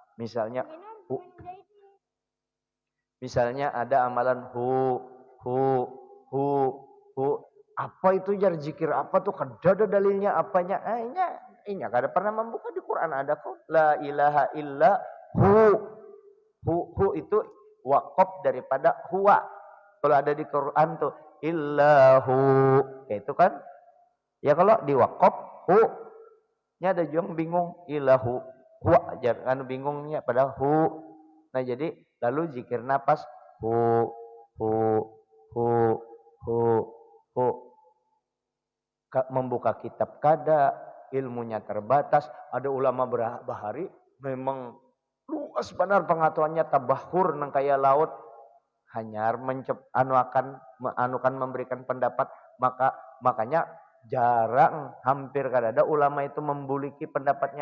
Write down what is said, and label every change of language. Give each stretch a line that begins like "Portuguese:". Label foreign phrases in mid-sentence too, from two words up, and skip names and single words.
Indonesian: Misalnya ada amalan hu, hu.
Banjar: Apa itu jar zikir apa tuh? Kada ada dalilnya apanya? Ini kada pernah membuka di Quran ada kok.
Arabic: لا إله إلا هو.
Indonesian: Hu itu wakaf daripada huwa. Kalau ada di Quran tuh illahu, kayak itu kan? Ya kalau di wakaf hu, nya ada juga bingung illahu, huwa jangan bingungnya pada hu. Nah jadi lalu zikir napas hu, hu, hu, hu, hu.
Banjar: Membuka kitab kada, ilmunya terbatas. Ada ulama bahari memang luas benar pengetahuannya tabahur nang kaya laut, hanyar anukan memberikan pendapat, makanya jarang hampir kada ada ulama itu membuliki pendapatnya.